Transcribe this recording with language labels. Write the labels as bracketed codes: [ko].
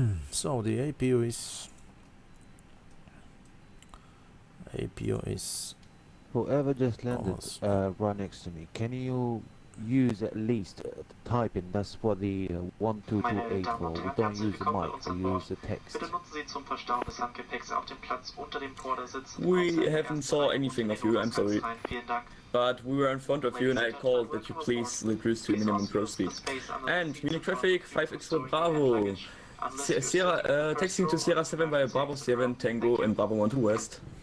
[en] So the APU is Whoever just landed almost right next to me, can you use at least typing? That's what the 1228 for. We don't use the mic, we use the text. [de] Bitte nutzen Sie zum Verstauen des Handgepäcks auf dem Platz unter dem Vordersitz. [en] We haven't saw anything of you, I'm sorry. [de] Vielen Dank. [en] But we were in front of you and I called that you please reduce to minimum cruise speed. And Munich traffic, 5x Bravo. Sierra, taxiing to Sierra 7 by Bravo 7 Tango and Bravo 1 to West.